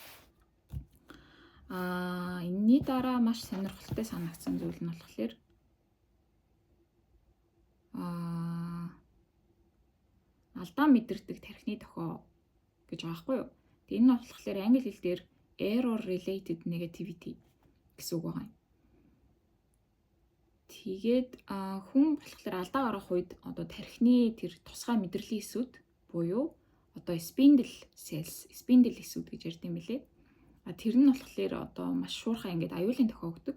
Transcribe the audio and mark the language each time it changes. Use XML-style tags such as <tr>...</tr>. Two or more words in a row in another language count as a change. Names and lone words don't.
<mn>Энэний дараа маш сонирхолтой санагдсан зүйл нь болохоор алдаа мэдэрдэг тархины тохио гэж байгаа байхгүй юу? Тэгээ энэ нь болохоор англи хэл дээр</mn> <en>error related negativity</en> <mn>гэсэн үг байгаа юм. Тэгээд хүн болохоор алдаа гаргах үед одоо тархины тэр тусгай мэдрэлийн эсүүд буюу одоо spindle эсүүд гэж ярьд юм билээ. Тэр нь болохоор одоо маш шуурхай ингээд аюулын тохиогддог.</mn>